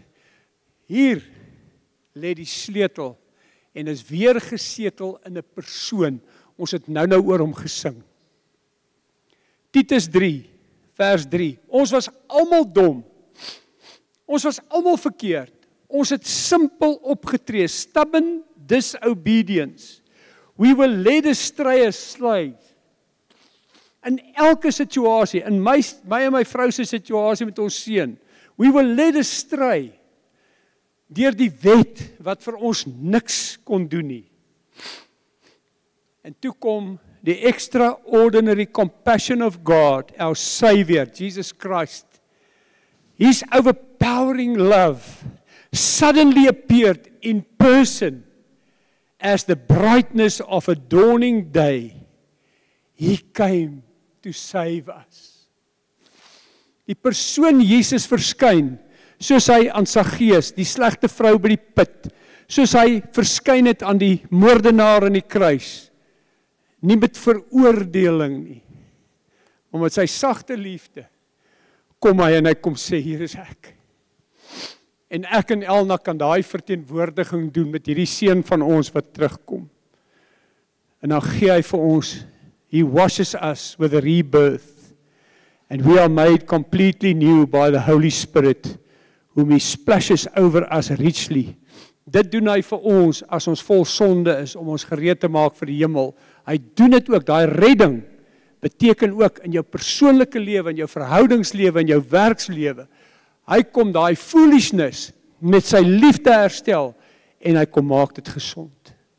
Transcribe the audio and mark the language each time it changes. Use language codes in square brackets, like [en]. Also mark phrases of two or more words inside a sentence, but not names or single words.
[af] Hier lê die sleutel en is weer gesetel in 'n persoon. Ons het nou oor hom gesing. Titus 3, vers 3. Ons was almal dom. Ons was almal verkeerd. Ons het simpel opgetree, [en] stubborn disobedience. We were led astray as slaves. [af] In elke situasie, in my en my vrou se situasie met ons seun, [en] we were led astray [af] deur die wet wat vir ons niks kon doen nie. En toe kom [en] the extraordinary compassion of God, our Savior, Jesus Christ. His overpowering love suddenly appeared in person as the brightness of a dawning day. He came to save us. [af] Die persoon Jesus verskyn, soos hy aan Saggeus, die slegte vrou by die put, soos hy verskyn het aan die moordenaar aan die kruis, nie met veroordeling nie, maar met sy sagte liefde, kom hy en hy kom sê, hier is ek. En ek en Elna kan daai verteenwoordiging doen met hierdie seun van ons wat terugkom. En dan gee hy vir ons, [en] he washes us with a rebirth. And we are made completely new by the Holy Spirit, whom He splashes over us richly. [af] Dit doen hy vir ons as ons vol sonde is, om ons gereed te maak vir die hemel. Hy doen dit ook, daai redding beteken ook in jou persoonlike lewe, in jou verhoudingslewe, in jou werkslewe. Hy kom daai foolishness met sy liefde herstel, en hy kom maak dit gesond.